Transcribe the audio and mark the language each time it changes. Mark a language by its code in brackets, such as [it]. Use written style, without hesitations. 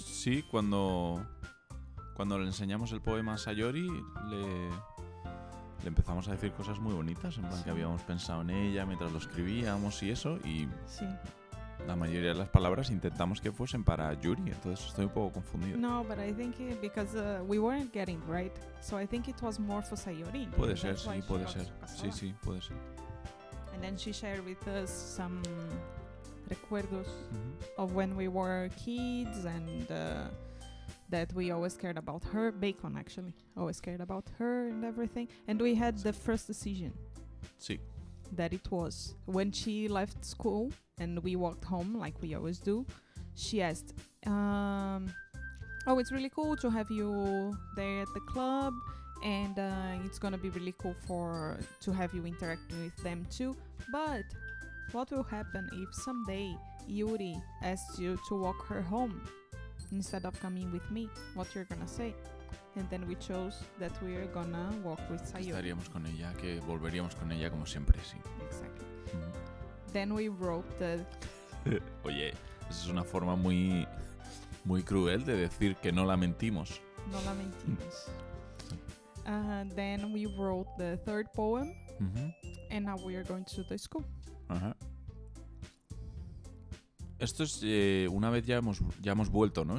[es] Sí, cuando le enseñamos el poema a Sayori, le empezamos a decir cosas muy bonitas, en plan Sí. que habíamos pensado en ella mientras lo escribíamos y eso, y Sí. la mayoría de las palabras intentamos que fuesen para Yuri, entonces estoy un poco confundido. [en] No, but I think because we weren't getting right, so I think it was more for Sayori. [es] Puede ser, [en] That's why [es] sí, [en] she [es] puede [en] got [es] ser. so casada. Sí, puede ser. [en] And then she shared with us some [es] recuerdos Ujú. [en] of when we were kids and that we always cared about her. Bacon, actually. Always cared about her and everything. And we had the first decision [es] Sí. [en] that it was when she left school and we walked home like we always do. She asked, oh, it's really cool to have you there at the club, and it's gonna be really cool to have you interacting with them too. But what will happen if someday Yuri asks you to walk her home instead of coming with me? What you're gonna say? And then we chose that we're gonna walk with Sayori. [es] Estaríamos con ella, que volveríamos con ella como siempre, sí. [en] Exactly. Ujú. Then we wrote the [es] Oye, esa es una forma muy cruel de decir que no la mentimos. No la mentimos. [en] Then we wrote the third poem, Ujú. and now we are going to the school. Ajá. [es] Esto es una vez ya hemos vuelto, ¿no?